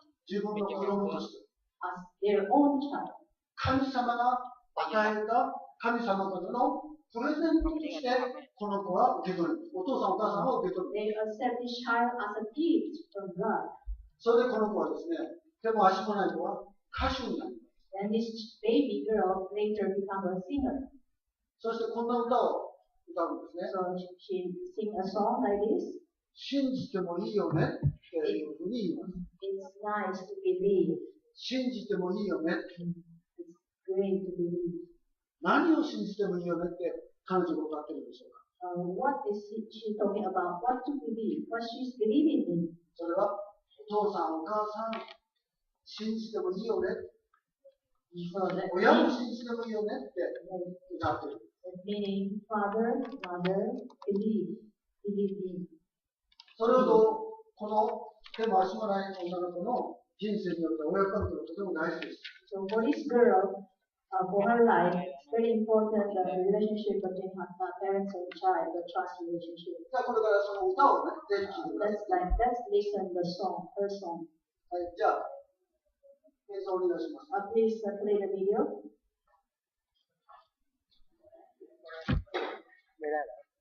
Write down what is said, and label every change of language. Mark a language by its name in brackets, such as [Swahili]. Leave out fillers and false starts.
[Japanese] 自分の子供として。 [English] as their own child. [Japanese] 神様が与えた神様からのプレゼントとしてこの子は受け取る。お父さんお母さんは受け取る。 [English] They accept this child as a gift from God. [Japanese] それでこの子はですね、手も足もない子は歌手になります。 [English] And this baby girl later became a singer. [Japanese] そしてこんな歌を歌うんですね。 [English] So she sing a song like this. [Japanese] 信じてもいいよねっていうふうに言います。 [English] It's nice to believe. [Japanese] 信じてもいいよね。 [English] It's great to believe. [Japanese] 何を信じてもいいよねって彼女が歌ってるんでしょうか。 [English] What is she talking about? What to believe? What she's believing in? [Japanese] それはお父さんお母さん信じてもいいよね。 [English] So that [Japanese] 親も信じてもいいよねって歌ってる。 [English] meaning father, mother, believe in. [Japanese] それほどこの手も足もない女の子の人生によって親子関係がとても大事です。 [English] So for this girl, for her life, very important relationship between parents and child, the trust relationship. [Japanese] じゃあこれからその歌をね、ぜひ聴いてください。 [English] Let's listen the song, her song. [Japanese] はい、じゃあ、演奏お願いします。 [English] Please play the video. ไม่ได้เหรอ